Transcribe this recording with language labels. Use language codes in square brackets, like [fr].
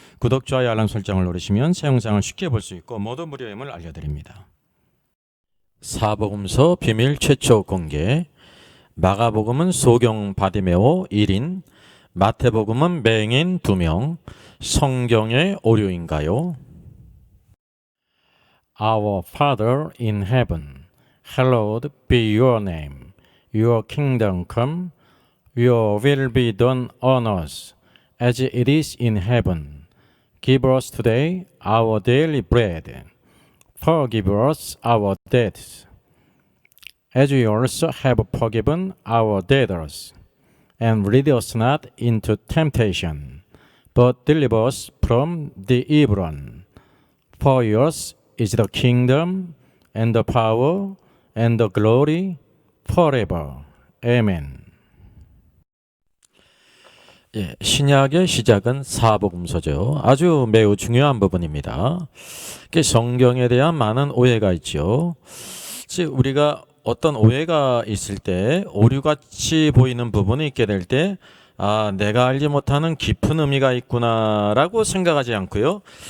[ko] 구독, 좋아요, 알람 설정을 누르시면 새 영상을 쉽게 볼 수 있고 모두 무료임을 알려드립니다. 사복음서 비밀 최초 공개. 마가복음은 소경 바디메오 1인, 마태복음은 맹인 2명, 성경의 오류인가요? [en] Our Father in heaven, hallowed be your name. Your kingdom come, your will be done on earth as it is in heaven. Give us today our daily bread. Forgive us our debts, as we also have forgiven our debtors. And lead us not into temptation, but deliver us from the evil one. For yours is the kingdom, and the power, and the glory, forever. Amen. [ko] 신약의 시작은 사복음서죠. 아주 매우 중요한 부분입니다. 성경에 대한 많은 오해가 있죠. 우리가 어떤 오해가 있을 때 오류같이 보이는 부분이 있게 될 때 내가 알지 못하는 깊은 의미가 있구나라고 생각하지 않고요.